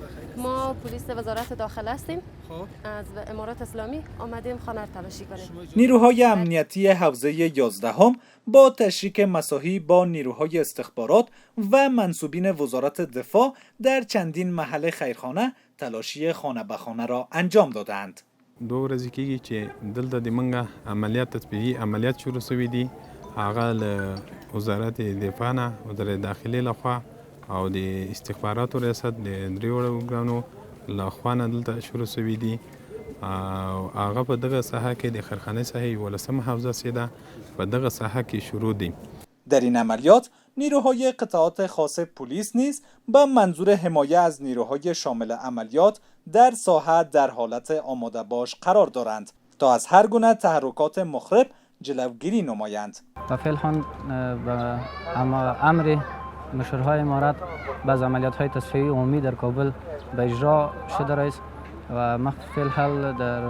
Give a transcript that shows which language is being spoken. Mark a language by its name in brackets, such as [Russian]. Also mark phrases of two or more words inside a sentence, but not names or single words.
[Persian] ما پلیس وزارت داخله هستیم. از امارات اسلامی آمدیم خانه تلاشی کنیم. نیروهای امنیتی حوزه 11 با تشریک مساحی با نیروهای استخبارات و منصوبین وزارت دفاع در چندین محل خیرخانه تلاشی خانه به خانه را انجام دادند. [Pashto] 2 ورځې کېږي چې دلته د منګه عملیات تطبیقي عملیات شروع شوي دي. هغه له وزارت دفاع نه وزارت داخلي لخوا او د استخباراتو ریاست د 3 ورګانو لخوا نه دلته شروع شوي دي. هغه په دغه ساحه کې د خیرخانه ساحه 11 حوزه سي ده، په دغه ساحه کې شروع دي. [Persian] در این عملیات نیروهای قطعات خاص پلیس نیز به منظور حمایت از نیروهای شامل عملیات در ساحه در حالت آماده باش قرار دارند تا از هر گونه تحرکات مخرب جلوگیری نمایند. و فعلا به امر مشورهای امارات بعض عملیات‌های تصفیه‌ای عمومی در کابل به اجرا شده است و من فعلا در